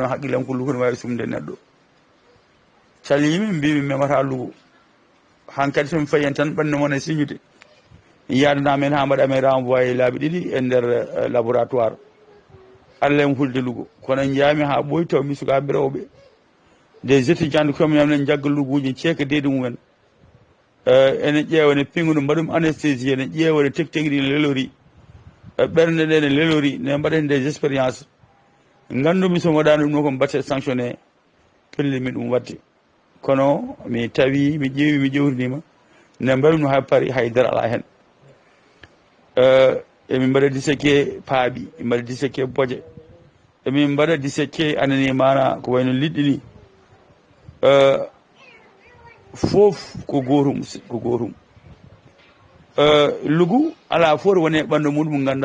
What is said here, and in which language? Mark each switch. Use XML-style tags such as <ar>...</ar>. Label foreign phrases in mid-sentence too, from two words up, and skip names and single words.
<ff>haqqillam ko lugu ne wawi sumde neɗɗo calimi mbimi memata lugu hankkadi somi fayi hen tan ɓandu moon e signude yaadanamen ha mbaɗamen renvoyé laabi ɗiɗi e nder laboratoire allah en hulde lugu kono jaami ha ɓooyi taw mi sukaɓe rewɓe</ff> <fr>des étudiants comme</fr> <ff>enen jagga luguji ceeka deydi mumen ene ƴeewa ne pingudu mbaɗum anesthésie ne ƴeewa ne tegtegui ɗi lelori ɓernde ɗe ne lelori ne mbaɗen</ff> <fr>des expériences</fr> <ff>gandumi somi waɗani ɗum ɗo ko mbatte sanctionné pellimi ɗum wadde kono mi tawi mi ƴeewi mi ƴewrinima ne mbaɗum no hay paari haydara ala hen emin mbaɗa dissequé paaɓi min mbaɗa dissequé boje emin mbaɗa dissequé anani mana ko wayno liɗɗi ni fof ko gotum lugu ala fof woni e ɓandu muɗum ganduɗa</ff>